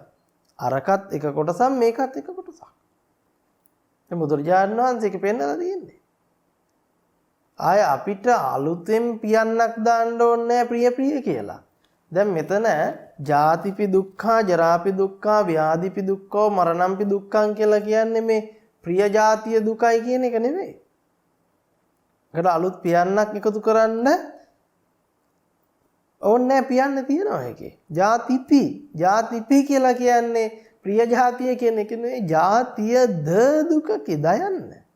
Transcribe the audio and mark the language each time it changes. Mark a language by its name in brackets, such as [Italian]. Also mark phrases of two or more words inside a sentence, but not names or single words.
[Sinhala] අරකත් එක කොටසක් මේකත් එක කොටසක්. මේ බුදුරජාණන් වහන්සේක පෙන්නලා තියෙන්නේ. ආය අපිට අලුතෙන් පියන්නක් දාන්න ඕනේ ප්‍රිය කියලා. දැන් මෙතන [Pali] ජාතිපි දුක්ඛා, ජරාපි දුක්ඛා, ව්‍යාධිපි දුක්ඛෝ, මරණම්පි දුක්ඛං [Sinhala] කියලා කියන්නේ මේ ප්‍රිය ජාතිය දුකයි කියන එක නෙවෙයි. ඒකට අලුත් පියන්නක් එකතු කරන්න ඕනේ පියන්න තියනවා එකේ. ජාතිපි කියලා කියන්නේ ප්‍රිය ජාතිය කියන එක නෙවෙයි, ජාතිය දුක කිදයන්න.